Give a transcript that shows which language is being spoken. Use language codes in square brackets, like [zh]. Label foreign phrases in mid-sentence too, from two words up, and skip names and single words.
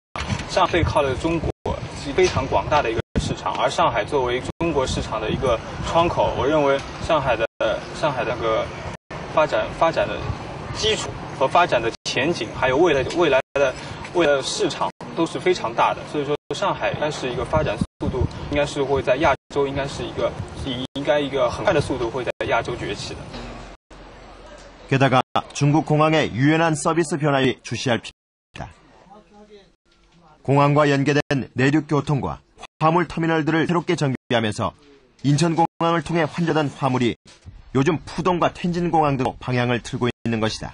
[zh] 上海背靠的中国是非常广大的一个市场，而上海作为中国市场的一个窗口，我认为上海的那个发展的基础和发展的前景，还有未来的市场都是非常大的。所以说，上海应该是一个发展速度，应该是会在亚洲应该一个很快的速度会在亚洲崛起的。 [ko] 게다가 중국 공항의 유연한 서비스 변화에 주시할 필요가 있다. 공항과 연계된 내륙교통과 화물터미널들을 새롭게 정비하면서 인천공항을 통해 환전된 화물이 요즘 푸동과 텐진공항 등으로 방향을 틀고 있는 것이다.